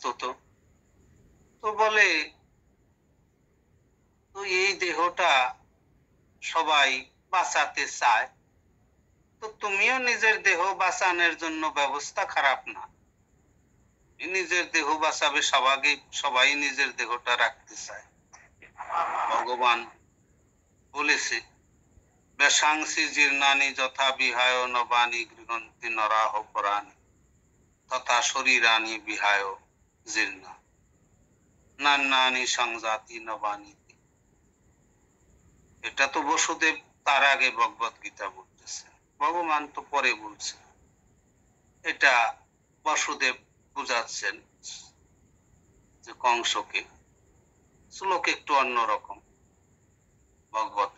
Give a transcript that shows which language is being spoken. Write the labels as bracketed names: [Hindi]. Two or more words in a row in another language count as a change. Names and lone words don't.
[Bangla] তো বলে, তো এই দেহটা সবাই বাঁচাতে চায়, তো তুমিও নিজের দেহ বাঁচানোর জন্য ব্যবস্থা খারাপ না, নিজের দেহ বাঁচাবে, সবাই নিজের দেহটা রাখতে চায়। ভগবান বলেছে, [Sanskrit] বেশাংসি জীর্ণানি যথা বিহায় নবানি গৃহন্তি নরাহ পরাণি তথা শরীরানি বিহায় জীর্ণা নান্নানি সংজাতি নবানি। [Bangla] এটা তো বসুদেব তার আগে ভগবত গীতা বলতেছে, ভগবান তো পরে বলছে। এটা বসুদেব বুঝাচ্ছেন যে কংসকে, শ্লোক একটু অন্যরকম ভগবতে।